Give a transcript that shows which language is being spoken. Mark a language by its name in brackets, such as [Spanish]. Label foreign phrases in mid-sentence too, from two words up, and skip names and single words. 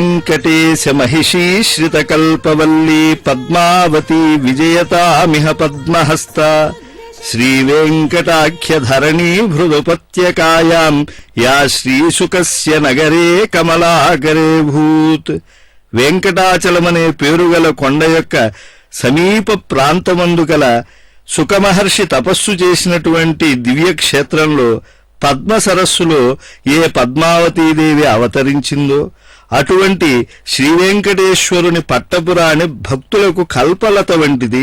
[Sanskrit] వెంకటేశ महिषीश्रितकल्पवल्ली पद्मावती विजयतामिह पद्महस्त श्रीवेङ्कटाख्यधरणी भृदुपत्यकायां या श्रीशुकस्य नगरे कमलाकरे भूत् [Telugu] వెంకటాచలమనే పేరుగల కొండ యొక్క సమీప ప్రాంతమందు గల సుఖమహర్షి తపస్సు చేసినటువంటి దివ్యక్షేత్రంలో పద్మ సరస్సులో ఏ పద్మావతీదేవి అవతరించిందో అటువంటి శ్రీవెంకటేశ్వరుని పట్టపురాణి భక్తులకు కల్పలత వంటిది.